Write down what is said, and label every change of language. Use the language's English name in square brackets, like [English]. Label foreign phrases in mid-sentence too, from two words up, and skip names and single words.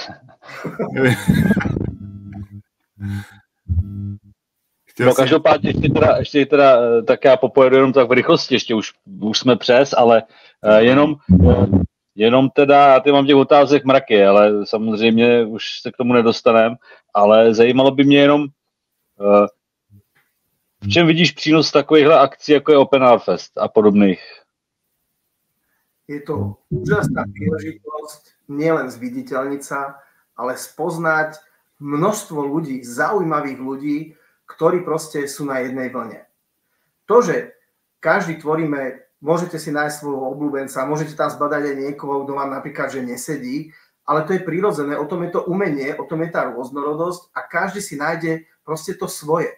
[Czech] No každopádně ještě teda tak já popojedu jenom tak v rychlosti, ještě už jsme přes, ale jenom teda, ty mám těch otázek mraky, ale samozřejmě už se k tomu nedostaneme, ale zajímalo by mě jenom, v čem vidíš přínos takovýchhle akcí, jako je Open Art Fest a podobných? [Slovak] Je to úžasná príležitosť nielen zviditeľniť sa, ale spoznať množstvo ľudí, zaujímavých ľudí, ktorí proste sú na jednej vlne. To, že každý tvoríme, môžete si nájsť svojho obľúbenca, môžete tam zbadať aj niekoho, kto vám napríklad, že nesedí, ale to je prirodzené, o tom je to umenie, o tom je tá rôznorodosť a každý si nájde proste to svoje.